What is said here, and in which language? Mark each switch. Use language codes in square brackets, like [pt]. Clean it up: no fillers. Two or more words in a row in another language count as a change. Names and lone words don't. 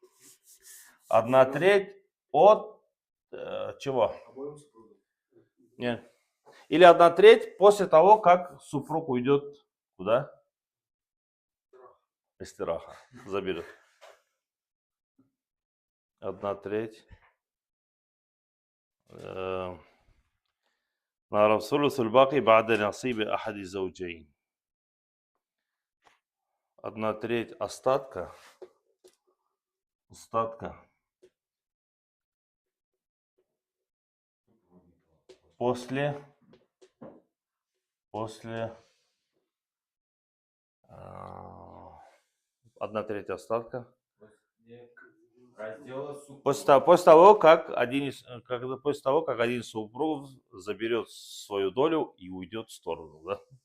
[ru] 1/3 от чего? Нет. Или 1/3 после того, как супруг уйдет куда? Истираха. Заберет. 1/3. [ar] نعرف ثلث الباقي بعد نصيب أحد الزوجين. [ru] 1/3 остатка после 1/3 остатка после того, как один из супругов заберет свою долю и уйдет в сторону, да?